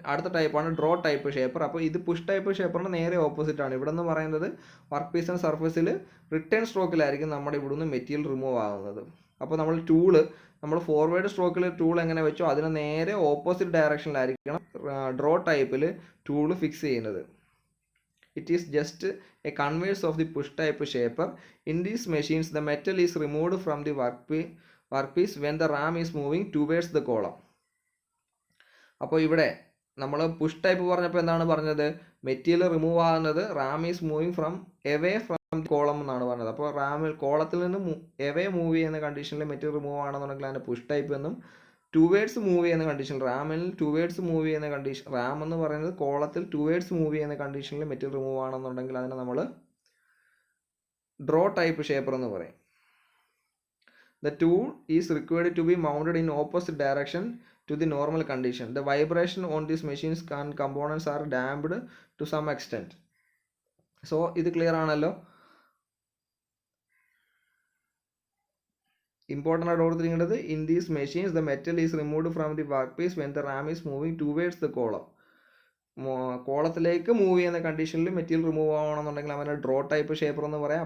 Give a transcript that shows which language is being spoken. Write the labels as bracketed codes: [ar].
[ml] അടുത്ത ടൈപ്പാണ് draw type shaper. അപ്പോൾ ഇത് പുഷ് ടൈപ്പ് ഷേപ്പറിന് നേരെ ഓപ്പോസിറ്റ് ആണ്. ഇവിടെ നിന്ന് പറയുന്നത് വർക്ക് പീസിൻ്റെ സർഫസിൽ റിട്ടേൺ സ്ട്രോക്കിലായിരിക്കും നമ്മുടെ ഇവിടുന്ന് മെറ്റീരിയൽ റിമൂവ് ആകുന്നത്. അപ്പോൾ നമ്മൾ ഫോർവേഡ് സ്ട്രോക്കിൽ ടൂൾ എങ്ങനെ വെച്ചോ അതിന് നേരെ ഓപ്പോസിറ്റ് ഡയറക്ഷനിലായിരിക്കണം ഡ്രോ ടൈപ്പിൽ ടൂൾ ഫിക്സ് ചെയ്യുന്നത്. [en] It is just a converse of the push type shaper. In these machines, the metal is removed from the workpiece when the ram is moving towards the column. [ml] അപ്പോൾ ഇവിടെ നമ്മൾ push type പറഞ്ഞപ്പോൾ എന്താണ് പറഞ്ഞത്? Material remove ആകുന്നത് [en] ram is moving from away from column [ml] എന്നാണ് പറഞ്ഞത്. അപ്പോൾ കോളത്തിൽ നിന്ന് എവേ മൂവ് ചെയ്യുന്ന കണ്ടീഷനിൽ മെറ്റീരിയൽ റിമൂവ് ആണെന്നുണ്ടെങ്കിൽ അതിന് പുഷ് ടൈപ്പ് എന്നും, ടുവേഡ്സ് മൂവ് ചെയ്യുന്ന കണ്ടീഷൻ റാമിൽ ടുവേഡ്സ് മൂവ് ചെയ്യുന്ന കണ്ടീഷൻ, റാം എന്ന് പറയുന്നത് കോളത്തിൽ ടുവേഡ്സ് മൂവ് ചെയ്യുന്ന കണ്ടീഷനിൽ മെറ്റീരിയൽ റിമൂവ് ആണെന്നുണ്ടെങ്കിൽ അതിനെ നമ്മൾ ഡ്രോ ടൈപ്പ് ഷേപ്പർ എന്ന് പറയും. [en] The tool is required to be mounted in opposite direction to the normal condition. The vibration on these machines and components are damped to some extent. [ml] So ഇത് clear ആണല്ലോ. Important ആയിട്ട് ഓർത്തിരിക്കേണ്ടത്, [en] In these machines the metal is removed from the work piece when the ram is moving towards the column. [ml] കോളത്തിലേക്ക് move ചെയ്യുന്ന കണ്ടീഷനിൽ material remove ആവണമെന്നുണ്ടെങ്കിൽ അവനെ draw type shaper എന്ന് പറയാം.